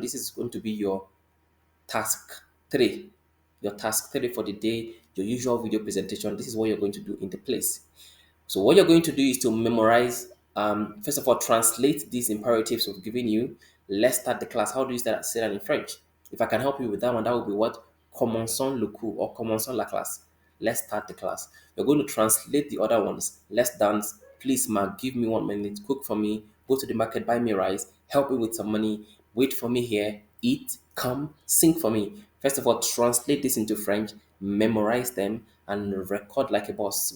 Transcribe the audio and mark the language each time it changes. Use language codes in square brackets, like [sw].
[en] This is going to be your task three. Your task three for the day, your usual video presentation. This is what you're going to do in the place. So what you're going to do is to memorize. First of all, translate these imperatives we've given you. Let's start the class. How do you say that in French? If I can help you with that one, that would be what? [fr] Commençons le cours or commençons la classe. [en] Let's start the class. You're going to translate the other ones. Let's dance. Please, ma, give me 1 minute. Cook for me. Go to the market, buy me rice. Help me with some money. Wait for me here. Eat. Come. Sing for me. First of all, translate this into French. Memorize them and record like a boss.